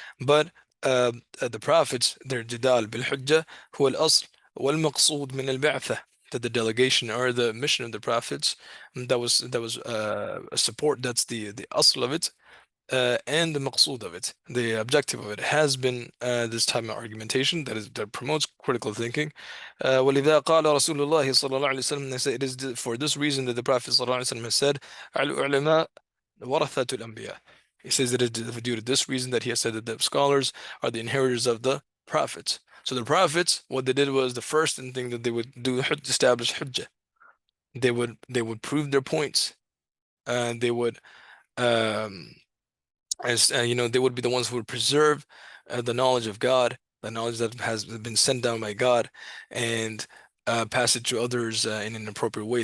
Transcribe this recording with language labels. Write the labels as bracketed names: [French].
[English] But the prophets, their [Arabic] jidal bil hujjah huwa al-asl wal maqsood min al-ba'tha, [English] that the delegation or the mission of the prophets, that was a support. That's the asl of it, and the maqsood of it, the objective of it, has been this type of argumentation that promotes critical thinking. [Arabic] وَلِذَا قَالَ رَسُولُ اللَّهِ صلى الله عليه وسلم, [English] they say it is for this reason that the Prophet [Arabic] صلى الله عليه وسلم [English] has said, [Arabic] العلماء ورثة الأنبياء. [English] He says that it is due to this reason that he has said that the scholars are the inheritors of the prophets. So the prophets, what they did was the first thing that they would do, establish hujjah. They would prove their points, and they would um, as they would be the ones who would preserve the knowledge of God, the knowledge that has been sent down by God, and pass it to others in an appropriate way.